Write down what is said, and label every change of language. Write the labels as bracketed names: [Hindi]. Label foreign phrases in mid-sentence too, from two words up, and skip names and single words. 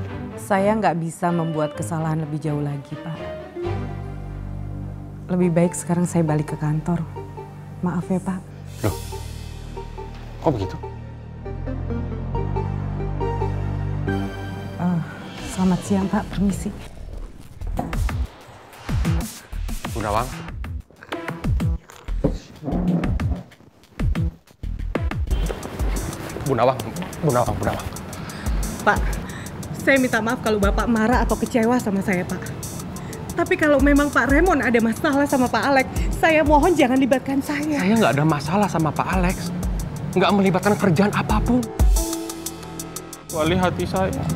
[Indonesian] Saya nggak bisa membuat kesalahan lebih jauh lagi, Pak. Lebih baik sekarang saya balik ke kantor. Maaf ya, Pak. Loh, kok begitu? Selamat siang, Pak. Permisi. Bu Nawang. Bu Nawang. Pak, saya minta maaf kalau Bapak marah atau kecewa sama saya, Pak. Tapi kalau memang Pak Remon ada masalah sama Pak Alex, saya mohon jangan libatkan saya. Saya nggak ada masalah sama Pak Alex. Nggak melibatkan kerjaan apapun. Wali hati saya.